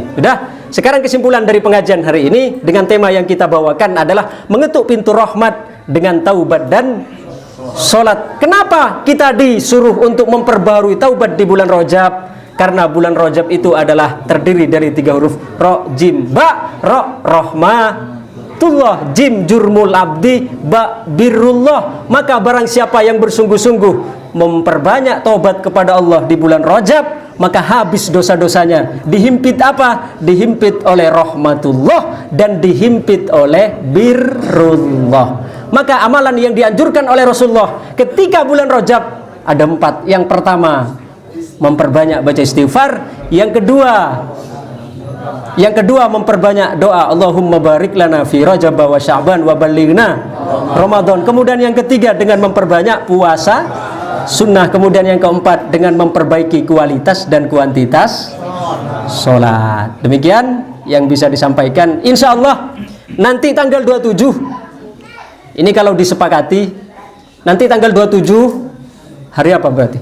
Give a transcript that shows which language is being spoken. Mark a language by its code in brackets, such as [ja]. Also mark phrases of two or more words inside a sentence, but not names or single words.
[id] Sudah, sekarang kesimpulan dari pengajian hari ini dengan tema yang kita bawakan adalah mengetuk pintu rahmat dengan taubat dan sholat. Kenapa kita disuruh untuk memperbaharui taubat di bulan Rajab? Karena bulan Rajab itu adalah terdiri dari 3 huruf ro, jim, ba, ro, rahmatullah, jim, [ar] جرم العبد, [id] ba, birrullah. Maka barang siapa yang bersungguh-sungguh memperbanyak taubat kepada Allah di bulan Rajab, maka habis dosa-dosanya. Dihimpit apa? Dihimpit oleh rahmatullah dan dihimpit oleh birrullah. Maka amalan yang dianjurkan oleh Rasulullah ketika bulan Rajab ada 4. Yang pertama, memperbanyak baca istighfar. Yang kedua memperbanyak doa, [ar] اللهم بارك لنا في رجب وشعبان وبلغنا رمضان. [id] Kemudian yang ketiga dengan memperbanyak puasa sunnah. Kemudian yang keempat dengan memperbaiki kualitas dan kuantitas sholat. Demikian yang bisa disampaikan. [ar] إن شاء الله [id] nanti tanggal 27, ini kalau disepakati, nanti tanggal 27 hari apa berarti?